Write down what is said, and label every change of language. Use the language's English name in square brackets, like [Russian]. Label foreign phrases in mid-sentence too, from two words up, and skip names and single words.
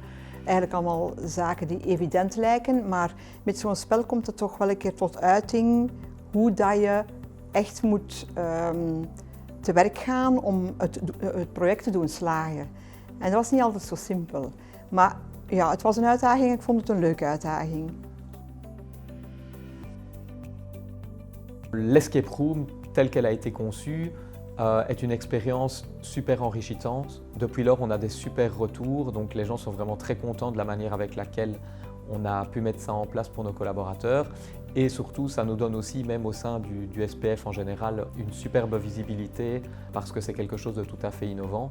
[Dutch] Eigenlijk allemaal zaken die evident lijken, maar met zo'n spel komt het toch wel een keer tot uiting hoe dat je echt moet te werk gaan om het project te doen slagen. En dat was niet altijd zo simpel. Maar ja, het was een uitdaging, ik vond het een leuke uitdaging. [French] L' [English] escape room, [French] telle qu'elle a été conçue, est une expérience super enrichissante. Depuis lors, on a des super retours, donc les gens sont vraiment très contents de la manière avec laquelle on a pu mettre ça en place pour nos collaborateurs. Et surtout, ça nous donne aussi, même au sein du SPF en général, une superbe visibilité parce que c'est quelque chose de tout à fait innovant.